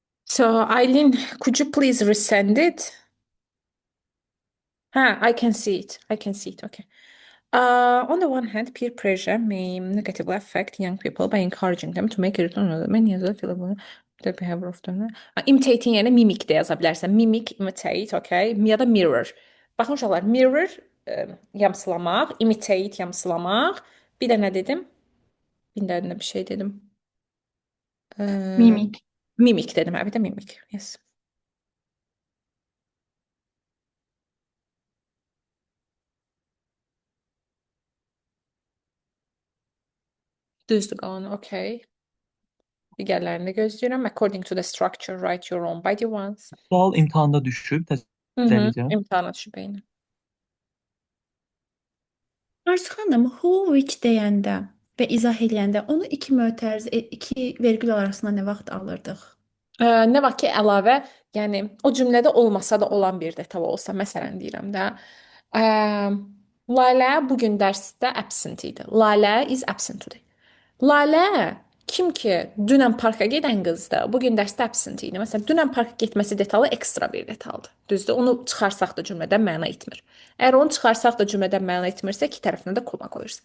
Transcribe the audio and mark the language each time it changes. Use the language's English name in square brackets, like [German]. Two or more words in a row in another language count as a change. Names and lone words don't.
[English] So, Eileen, could you please resend it? I can see it. I can see it. Okay. On the one hand, peer pressure may negatively affect young people by encouraging them to make a return on many other the behavior of them. [Azerbaijani] Imitating yəni mimik də yaza bilərsən. [English] Mimic, imitate, okay? [Azerbaijani] Ya da [English] mirror. [Azerbaijani] Baxın uşaqlar, mirror yamsılamaq, imitate yamsılamaq. Bir də nə dedim? Bir də bir şey dedim. Mimik. Mimik dedim, bir də mimik. Yes. Düzdür qalanı, okay. Digərlərini gözləyirəm. [English] According to the structure, write your own body once. [Azerbaijani] Sual imtahanda düşüb, təzələyəcəm. İmtahana düşüb eyni. Arzu xanım, [English] who, which [Azerbaijani] deyəndə və izah eləyəndə onu iki mötəriz, iki vergül arasında nə vaxt alırdıq? Nə var ki, əlavə, yəni o cümlədə olmasa da olan bir detal olsa, məsələn deyirəm də, Lalə bu gün dərsdə absent idi. [English] Lalə is absent today. [Azerbaijani] Lalə kim ki dünən parka gedən qızdır, bu gün dərsdə absent idi. Məsələn, dünən parka getməsi detalı ekstra bir detaldır. Düzdür? Onu çıxarsaq da cümlədən məna etmir. Əgər onu çıxarsaq da cümlədən məna etmirsə, iki tərəfinə də koma qoyursan.